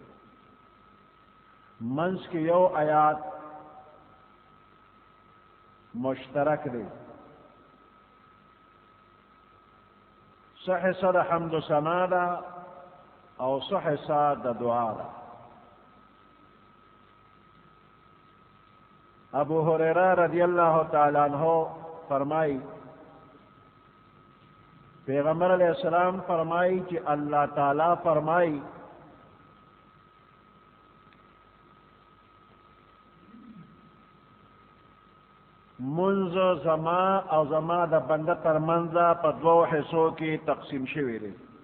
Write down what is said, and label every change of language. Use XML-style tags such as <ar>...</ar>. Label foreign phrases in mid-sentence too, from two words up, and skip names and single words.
<ps>منځ کې یو آیات مشترک دی، څه حصه د حمد و ثنا ده او څه حصه د دعا ده. ابو هريره</ps> <ar>رضی اللہ تعالی عنہ</ar> <ur>فرمائی پیغمبر علیہ السلام فرمائی کہ اللہ تعالی فرمائی</ur> <ps>منذ زما او زما د بنده تر منځه په دوو حصو کې تقسیم شوی دی.</ps>